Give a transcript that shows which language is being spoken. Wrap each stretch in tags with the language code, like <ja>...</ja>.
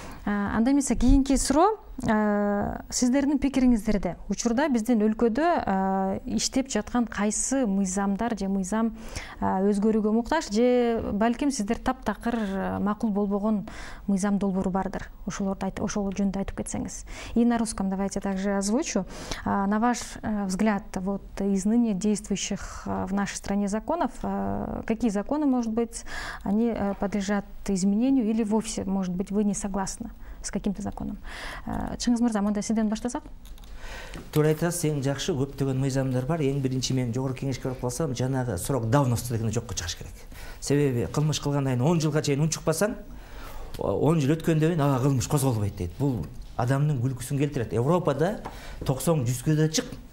<ky>Анда эмесе кийинки суроо сиздердин пикириңиздерде. Учурда биздин өлкөдө иштеп жаткан кайсы мыйзамдар же мыйзам өзгөрүүгө муктаж же балким сиздер таптакыр макул болбогон мыйзам долбоору бардыр. Ошол жөнүндө айтып кетсеңиз.</ky> <ru>И на русском давайте также озвучу. На ваш взгляд, вот из ныне действующих в нашей стране законов, какие законы, может быть, они подлежат изменению или вовсе, может быть, вы не согласны с каким-то законом?</ru> <ky>Чыңгыз мырза, мында сизден баштасак? Туура айтасыз, эң жакшы көптөгөн мыйзамдар бар. Эң биринчи мен жогорку кеңешке барып калсам, жанагы срок давности дегенди жокко чыгыш керек. Себеби кылмыш кылгандан кийин 10 жылга чейин унчукпасаң, 10 жыл өткөндөн кийин ага кылмыш козголбойт дейт. Бул адамдын күлкүсүн келтирет. Европада 90-100гө чык.</ky>